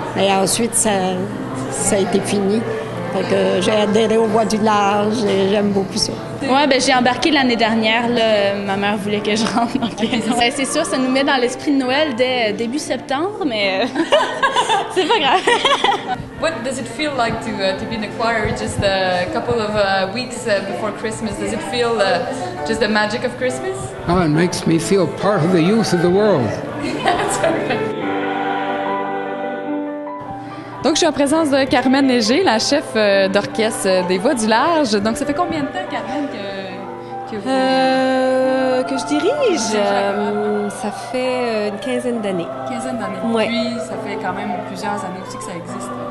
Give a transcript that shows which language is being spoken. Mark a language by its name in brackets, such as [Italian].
[French] Et ensuite, ça a été fini. Fait que j'ai adhéré aux Voix du Large et j'aime beaucoup ça. Ouais, ben j'ai embarqué l'année dernière. Là. Ma mère voulait que je rentre. Donc, c'est sûr, ça nous met dans l'esprit de Noël dès début septembre, mais c'est pas grave. [English] What does it feel like to be in the choir just a couple of weeks before Christmas? Does it feel just the magic of Christmas? Oh, it makes me feel part of the youth of the world. [French] Donc, je suis en présence de Carmen Léger, la chef d'orchestre des Voix du Large. Donc, ça fait combien de temps, Carmen, que vous... que je dirige? Ça fait une quinzaine d'années. Quinzaine d'années. Ouais. Puis, ça fait quand même plusieurs années aussi que ça existe.